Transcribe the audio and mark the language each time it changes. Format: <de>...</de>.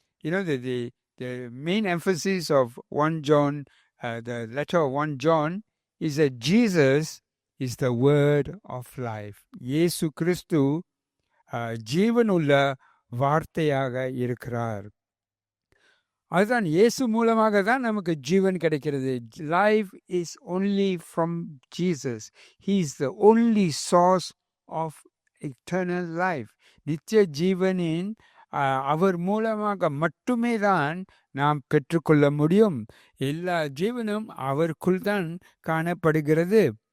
<en>You know, the main emphasis of 1 John, the letter of 1 John is that Jesus is the word of life.</en> <ta>இயேசு கிறிஸ்து ஜீவன் உள்ள வார்த்தையாக இருக்கிறார். அதுதான் இயேசு மூலமாக தான் நமக்கு ஜீவன் கிடைக்கிறது.</ta> <en>Life is only from Jesus. He is the only source of eternal life.</en> <ta>நித்திய ஜீவனின் அவர் மூலமாக மட்டுமே தான் நாம் பெற்றுக்கொள்ள முடியும். எல்லா ஜீவனும் அவருக்குள் தான் காணப்படுகிறது.</ta>